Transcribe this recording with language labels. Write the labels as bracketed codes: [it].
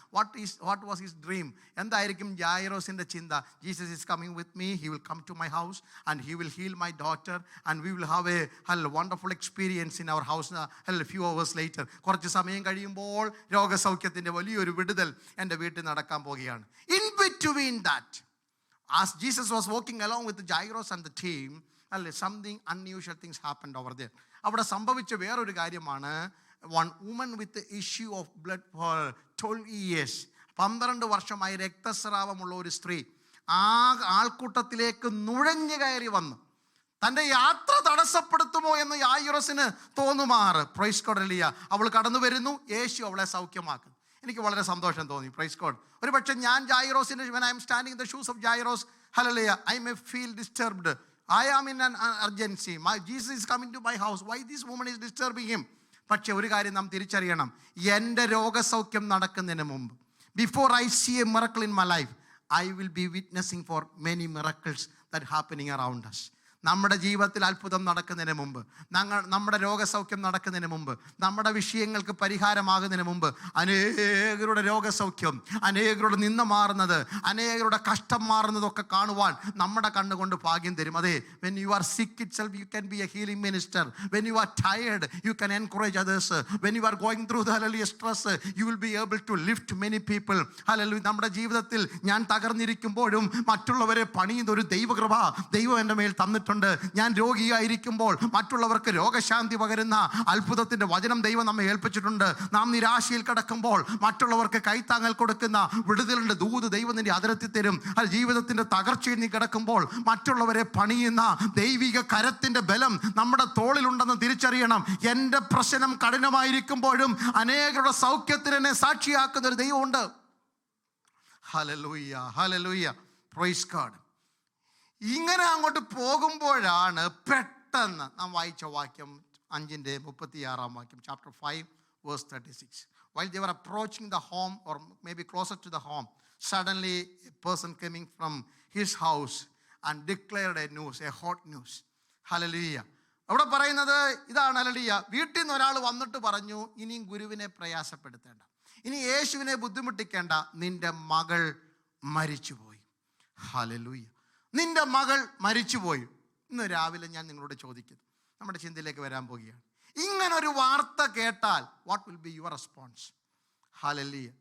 [en] What was his dream? [ml] എന്തായിരിക്കും ജായിറോസിൻ്റെ ചിന്ത? [en] Jesus is coming with me, he will come to my house and he will heal my daughter and we will have a wonderful experience in our house few hours later. [ml] കുറച്ച് സമയം കഴിയുമ്പോൾ രോഗസൗഖ്യത്തിൻ്റെ വലിയൊരു വിടുതൽ എൻ്റെ വീട്ടിൽ നടക്കാൻ പോവുകയാണ്. In between that, [en] as Jesus was walking along with Jairus and the team, something unusual things happened over there. [ml] അവിടെ സംഭവിച്ച വേറൊരു കാര്യമാണ്, [en] one woman with the issue of blood for 12 years, [ml] 12 വർഷമായി രക്തസ്രാവമുള്ള ഒരു സ്ത്രീ ആ ആൾക്കൂട്ടത്തിലേക്ക് നുഴഞ്ഞു കയറി വന്നു. തൻ്റെ യാത്ര തടസ്സപ്പെടുത്തുമോ എന്ന് യായിറസിന് തോന്നുമാറ്. [en] Praise God. [ml] അവൾ കടന്നു വരുന്നു, യേശു അവളെ സൗഖ്യമാക്കുന്നു. എനിക്ക് വളരെ സന്തോഷം തോന്നി. [en] Praise God. [ml] ഒരു പക്ഷേ ഞാൻ ജായിറോസിൻ്റെ, [en] when I am standing in the shoes of Jairus, hallelujah, I may feel disturbed. I am in an urgency. Jesus is coming to my house. Why this woman is disturbing him? [ml] പക്ഷെ ഒരു കാര്യം നാം തിരിച്ചറിയണം. എൻ്റെ രോഗസൗഖ്യം നടക്കുന്നതിന് മുമ്പ്, [en] before I see a miracle in my life, I will be witnessing for many miracles that happening around us. [ml] നമ്മുടെ ജീവിതത്തിൽ അത്ഭുതം നടക്കുന്നതിന് മുമ്പ്, നമ്മുടെ രോഗസൗഖ്യം നടക്കുന്നതിന് മുമ്പ്, നമ്മുടെ വിഷയങ്ങൾക്ക് പരിഹാരമാകുന്നതിന് മുമ്പ് അനേകരുടെ രോഗസൗഖ്യം, അനേകരുടെ നിന്ന മാറുന്നത്, അനേകരുടെ കഷ്ടം മാറുന്നതൊക്കെ കാണുവാൻ നമ്മുടെ കണ്ണുകൊണ്ട് ഭാഗ്യം തരും. [en] അതെ, when you are sick itself, you can be a healing minister. When you are tired, you can encourage others. When you are going through the stress, you will be able to lift many people. Hallelujah. [ml] നമ്മുടെ ജീവിതത്തിൽ ഞാൻ തകർന്നിരിക്കുമ്പോഴും മറ്റുള്ളവരെ പണിയുന്ന ഒരു ദൈവകൃപ ദൈവം എൻ്റെ മേൽ തന്നിട്ടുണ്ട്. പറഞ്ഞിട്ടുണ്ട്, ഞാൻ രോഗിയായിരിക്കുമ്പോൾ മറ്റുള്ളവർക്ക് രോഗശാന്തി പകരുന്ന അത്ഭുതത്തിൻ്റെ വചനം ദൈവം നമ്മെ ഏൽപ്പിച്ചിട്ടുണ്ട്. നാം നിരാശയിൽ കിടക്കുമ്പോൾ മറ്റുള്ളവർക്ക് കൈത്താങ്ങൽ കൊടുക്കുന്ന വിടുതലിൻ്റെ ദൂത് ദൈവം നിന്റെ അതിരത്തിൽ തരും. അത് ജീവിതത്തിൻ്റെ തകർച്ചയിൽ നീ കിടക്കുമ്പോൾ മറ്റുള്ളവരെ പണിയുന്ന ദൈവിക കരത്തിൻ്റെ ബലം നമ്മുടെ തോളിലുണ്ടെന്ന് തിരിച്ചറിയണം. എൻ്റെ പ്രശ്നം കഠിനമായിരിക്കുമ്പോഴും അനേകരുടെ സൗഖ്യത്തിന് എന്നെ സാക്ഷിയാക്കുന്ന ഒരു ദൈവമുണ്ട്. Hallelujah, hallelujah, praise God. ഇങ്ങനെ അങ്ങോട്ട് പോകുമ്പോഴാണ് പെട്ടെന്ന് നാം വായിച്ച വാക്യം 5:36 വാക്യം, [en] Chapter 5 verse 36. While they were approaching the home, or maybe closer to the home, suddenly a person coming from his house and declared a news, a hot news. Hallelujah. [ml] അവിടെ പറയുന്നത് ഇതാണ്, ഹല്ലേലൂയ. വീട്ടിൽ നിന്ന് ഒരാൾ വന്നിട്ട് പറഞ്ഞു, ഇനിയും ഗുരുവിനെ പ്രയാസപ്പെടുത്തേണ്ട, ഇനി യേശുവിനെ ബുദ്ധിമുട്ടിക്കേണ്ട, നിന്റെ മകൾ മരിച്ചുപോയി. ഹല്ലേലൂയ. നിന്റെ മകൾ മരിച്ചുപോയി. ഇന്ന് രാവിലെ ഞാൻ നിങ്ങളോട് ചോദിക്കുന്നു, നമ്മുടെ ചിന്തയിലേക്ക് വരാൻ പോകുകയാണ്, ഇങ്ങനൊരു വാർത്ത കേട്ടാൽ [en] What will be your response? [ml] Hallelujah.